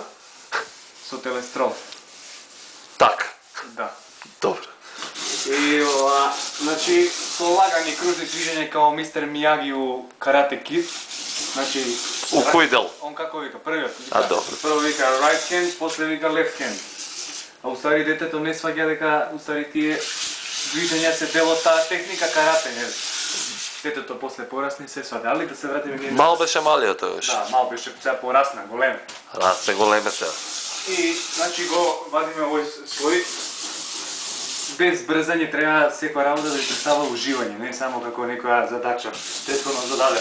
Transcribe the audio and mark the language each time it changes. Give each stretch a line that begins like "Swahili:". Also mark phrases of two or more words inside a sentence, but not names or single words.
Macedonian: Со телестрол. Така. Да. Добро. И ова, значи, со лагани кружни движења као мистер Мияги у Карате Кид. Значи, У кој дел? он како вика, првиот. А, добро. Прво вика
English: right hand,
Macedonian: после вика
English: left hand.
Macedonian: А устави детето не сваѓа дека устави тие движења се дел од таа техника карате, нели? Детето после порасне се сваѓа, али да се вратиме ние. Мал беше малиот тоаш. Да, мал беше, сега порасна, голем. Расте големе се. И, значи, го вадиме овој слој. Без брзање треба секоја работа да ви представа уживање, не само како некоја задача, претходно зададена.